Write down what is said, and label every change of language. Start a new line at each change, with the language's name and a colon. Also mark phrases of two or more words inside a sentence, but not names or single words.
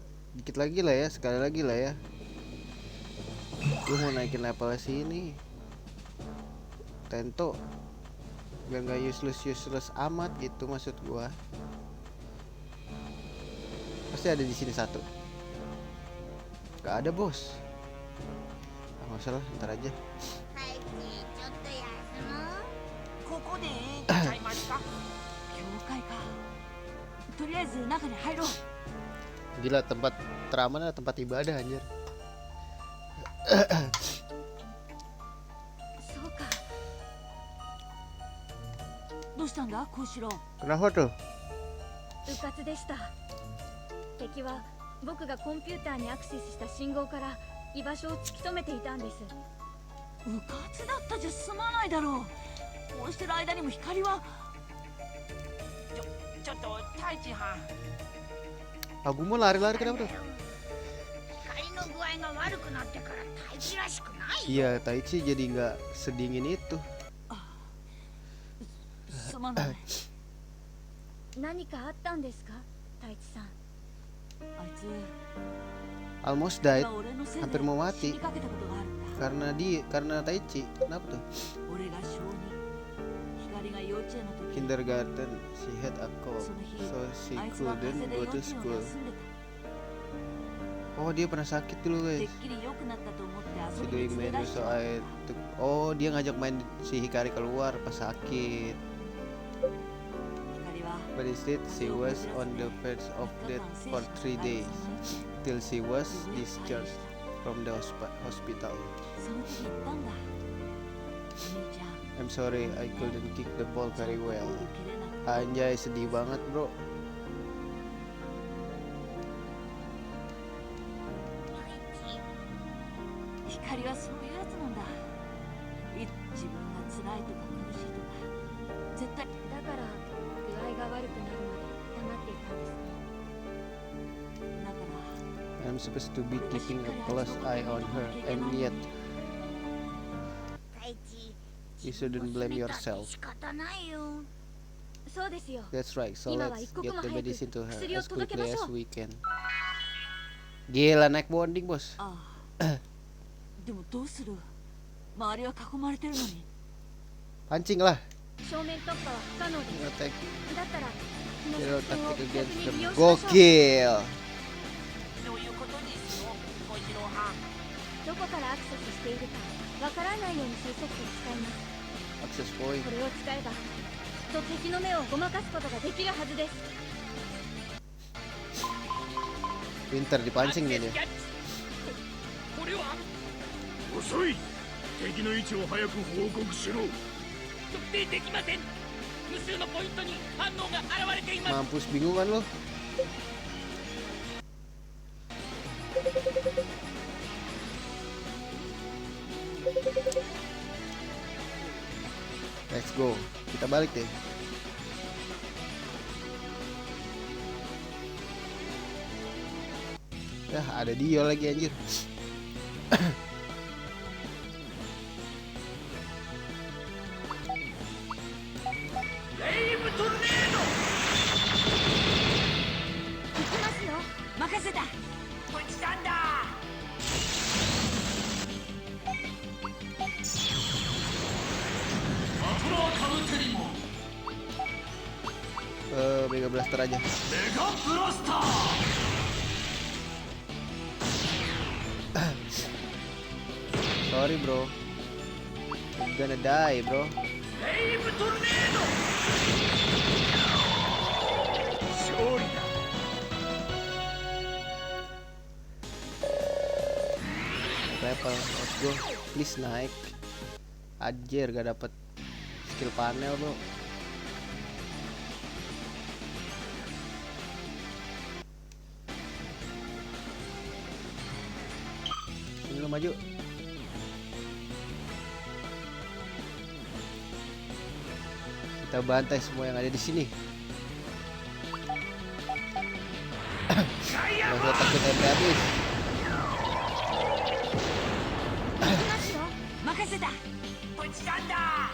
Indonesian: Dikit lagi lah ya, sekali lagi lah ya. Gue mau naikin level sini. Tento. Biar gak useless amat gitu maksud gua. Pasti ada di sini satu. Gak ada bos. Nggak usah lah, ntar aja.
Japanese: はいち、ちょっと休もう。ここでええんちゃいますか。教会か。とりあえず中に入ろう。
Indonesian: Gila, tempat teraman adalah tempat ibadah anjir.
Japanese: そうか。どうしたんだ、小四郎。
Indonesian: Kenapa tuh?
Japanese: うかつでした。敵は僕がコンピューターにアクセスした信号から居場所を突き止めていたんです。うかつだったじゃ済まないだろう。こうしてる間にも光は。ちょっと太一はん。
Indonesian: Aku mau lari-lari kenapa tuh?
Japanese: 光の具合が悪くなってから大気らしくない。
Indonesian: Iya, Taichi jadi nggak sedingin itu.
Japanese: すまない。何かあったんですか、太一さん。あいつ
English: Almost died
Japanese: 俺のせいで
Indonesian: hampir mau
Japanese: 死
Indonesian: mati
Japanese: にかけたことがあるんだ。
Indonesian: karena Taichi. Kenapa tuh?
Japanese: 俺が小児、光が幼稚園の時
English: Kindergarten, she had a cold,
Japanese: その日
English: so she
Japanese: あいつは風
English: couldn't
Japanese: 邪で
English: go
Japanese: 幼
English: to
Japanese: 稚園を
English: school.
Japanese: 休んでた。
Indonesian: Oh, dia pernah sakit dulu,
Japanese: てっ
English: guys.
Japanese: きり良くなったと思って Si 遊び
English: doing
Japanese: に連れ
English: matter
Japanese: 出し
English: so
Japanese: ちゃ
English: I
Japanese: ったんだ
English: took-
Indonesian: Oh, dia ngajak main si Hikari keluar pas sakit.
Japanese: 光は
English: But instead, she was on the verge of death for 3 days till she was discharged from the hospital.
Japanese: その時言ったんだ。お兄ちゃん
English: I'm sorry, I couldn't kick the ball very well.
Japanese: ボール蹴れなくて
Indonesian: Anjay, sedih banget, bro.
Japanese: 光はそういうやつなんだ。自分が辛いとか苦しいとか絶対だから具合が悪くなるまで黙っていたんですね。だから
English: I'm supposed to be keeping a close eye on her, and yet
Japanese: 大地
English: you shouldn't blame yourself.
Japanese: 仕方ないよ。そうですよ。
English: That's right, so
Japanese: 今は
English: let's
Japanese: 一刻
English: get
Japanese: も
English: the
Japanese: 早く
English: medicine to her
Japanese: 薬を
English: as
Japanese: 届け
English: quickly
Japanese: ましょ
English: as
Japanese: う。
English: we can.
Indonesian: Gila, naik bonding, bos.
Japanese: ああでもどうする？周りは囲まれてるのに。
Indonesian: Pancing lah.
Japanese: 正面突破は不可能です。
English: Attack
Japanese: だったらこの
English: hero
Japanese: 作戦を
English: tactic
Japanese: 逆
English: against
Japanese: に利用
English: them.
Japanese: しましょう。
Indonesian: Gokil.
Japanese: どういうことですよ小次郎はん。どこからアクセスしているかわからないようにするソフトを使います。
English: Access point.
Japanese: これを使えばきっと敵の目をごまかすことができるはずです。
Indonesian: Pinter dipancing nih dia.
Japanese: これは遅い。敵の位置を早く報告しろ。特定できません。無数のポイントに反応が現れています。
Indonesian: Mampus bingung kan lo?
English: Let's go.
Indonesian: Kita balik deh. Yah, ada Dio lagi anjir.
Japanese: 任せた。こっちなんだ。
Indonesian: Mega Blaster aja.
English: Sorry bro, I'm gonna die bro.
Japanese: 勝利だ。
English: Level, let's go.
Indonesian: Please naik. Anjir gak dapet
English: skill panel
Indonesian: bro. Sini lo maju. Kita bantai semua yang ada di sini. Gak usah takut MP habis.
Japanese: 任せた。こっちなんだ。